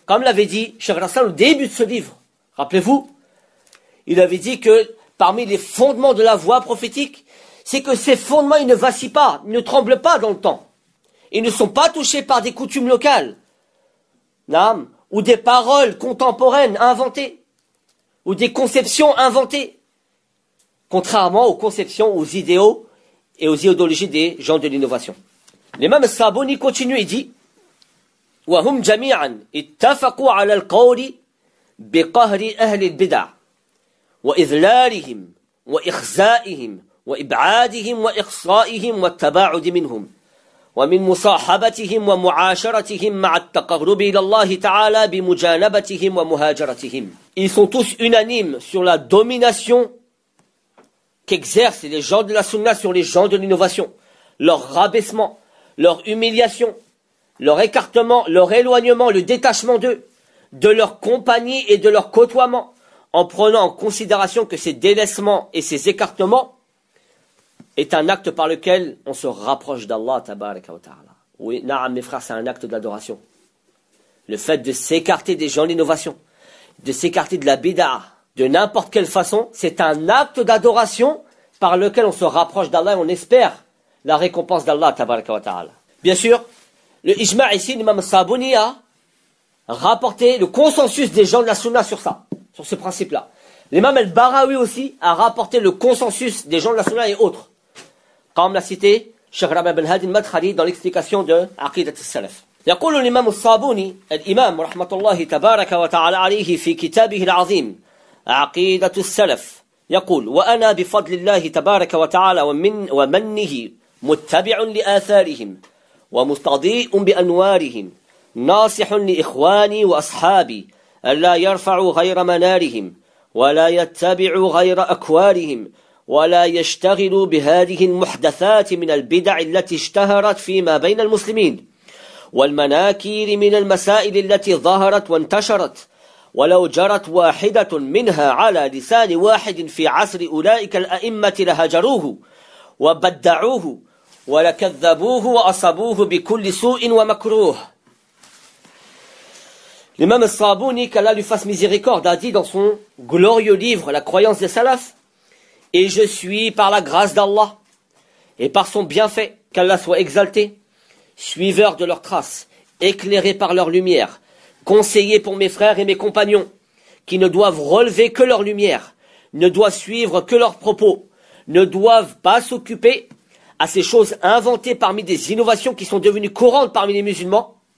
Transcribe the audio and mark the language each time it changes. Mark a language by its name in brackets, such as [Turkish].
[French] Comme l'avait dit Cheikh Rassan au début de ce livre, rappelez-vous, il avait dit que parmi les fondements de la voie prophétique, c'est que ces fondements, ils ne vacillent pas, ils ne tremblent pas dans le temps. Ils ne sont pas touchés par des coutumes locales, n'am, ou des paroles contemporaines inventées, ou des conceptions inventées, contrairement aux conceptions, aux idéaux et aux idéologies des gens de l'innovation. L'imam Saboni continue et dit [Arabic] وَهُمْ جَمِيعًا اتَّفَقُوا عَلَى الْقَوْلِ بِقَهْرِ أَهْلِ الْبِدَعِ وَإِذْلَالِهِمْ وَإِخْزَائِهِمْ وَإِبْعَادِهِمْ وَإِخْصَائِهِمْ وَالتَّبَاعُدِ مِنْهُمْ وَمِنْ مُصَاحَبَتِهِمْ وَمُعَاشَرَتِهِمْ مَعَ التَّقَرُّبِ إِلَى اللَّهِ تَعَالَى بِمُجَانَبَتِهِمْ وَمُهَاجَرَتِهِمْ. [French] Ils sont tous unanimes sur la domination qu'exercent les gens de la sunna sur les gens de l'innovation, leur rabaissement, leur humiliation, leur écartement, leur éloignement, le détachement d'eux, de leur compagnie et de leur côtoiement, en prenant en considération que ces délaissements et ces écartements est un acte par lequel on se rapproche d'Allah, tabaraka wa ta'ala. Oui, na'am, mes frères, c'est un acte d'adoration. Le fait de s'écarter des gens d'innovation, de s'écarter de la bid'ah, de n'importe quelle façon, c'est un acte d'adoration par lequel on se rapproche d'Allah et on espère la récompense d'Allah, tabaraka wa ta'ala. Bien sûr, le ijma' ici, l'imam Sabouni a rapporté le consensus des gens de la sunna sur ça, sur ce principe-là. L'imam al-Baraoui aussi a rapporté le consensus des gens de la sunna et autres. Comme l'a cité Cheikh Rabbi Ben Hadi al-Madkhali dans l'explication de Aqidat al-Salaf. [Arabic] يقول الإمام الصابوني الإمام رحمة الله تبارك وتعالى عليه في كتابه العظيم عقيدة السلف يقول وأنا بفضل الله تبارك وتعالى ومنه متبع لآثارهم ومستضيء بأنوارهم ناصح لإخواني وأصحابي ألا يرفعوا غير منارهم ولا يتبعوا غير أكوارهم ولا يشتغلوا بهذه المحدثات من البدع التي اشتهرت فيما بين المسلمين والمناكير من المسائل التي ظهرت وانتشرت ولو جرت واحدة منها على لسان واحد في عصر أولئك الأئمة لهجروه وبدعوه ولكذبوه وأصبوه بكل سوء ومكروه. [French] L'imam al-Sabouni, qu'Allah lui fasse miséricorde, a dit dans son glorieux livre La croyance des salafs, et je suis par la grâce d'Allah et par son bienfait, qu'Allah soit exalté, suiveur de leurs traces, éclairé par leur lumière, conseiller pour mes frères et mes compagnons, qui ne doivent relever que leur lumière, ne doivent suivre que leurs propos, ne doivent pas s'occuper à ces choses inventées parmi des innovations qui sont devenues courantes parmi les musulmans,